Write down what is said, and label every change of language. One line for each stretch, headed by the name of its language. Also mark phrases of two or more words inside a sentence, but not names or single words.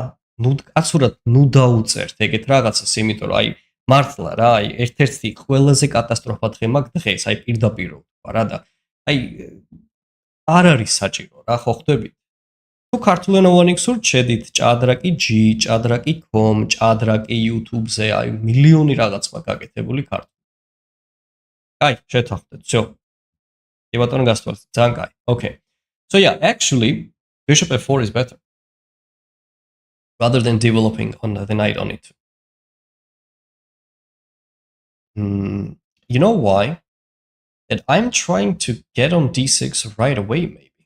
Georgian: ნუ კაცურად ნუ დაუწერთ ეგეთ რაღაცას, იმიტომ რომ აი მართლა რა, აი ერთ-ერთი ყველაზე კატასტროფა დღე მაგ დღეს, აი პირდაპირ ვთქვა რა და აი არ არის საჭირო რა, ხო ხვდებით? თუ ქართულენოვანი გსურთ, შედით ჭადრაკი G, ჭადრაკი com, ჭადრაკი YouTube-ზე, აი მილიონი რაღაც მაგ გაკეთებული ქართული. აი, შეთანხმდეთ, всё. კი ბატონო გასწავლეთ, ძალიან კაი.
English: Okay. So yeah, actually bishop f4 is better rather than developing on the knight on it. You know why? That I'm trying to get on d6 right away, maybe.